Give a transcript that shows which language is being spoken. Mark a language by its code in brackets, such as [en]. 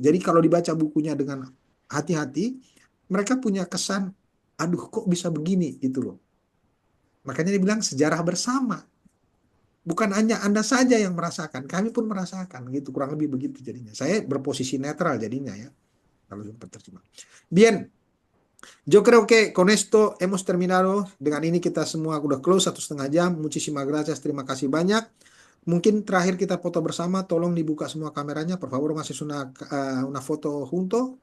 [id] Jadi kalau dibaca bukunya dengan hati-hati, mereka punya kesan, aduh kok bisa begini gitu loh. Makanya dibilang sejarah bersama. Bukan hanya Anda saja yang merasakan, kami pun merasakan gitu, kurang lebih begitu jadinya. Saya berposisi netral jadinya ya. Kalau terjemah. [es] Bien. Yo creo que con esto hemos terminado. [id] Dengan ini kita semua udah close 1,5 jam. [es] Muchísimas gracias, [id] terima kasih banyak. Mungkin terakhir kita foto bersama, tolong dibuka semua kameranya. [es] Por favor, haces una foto junto.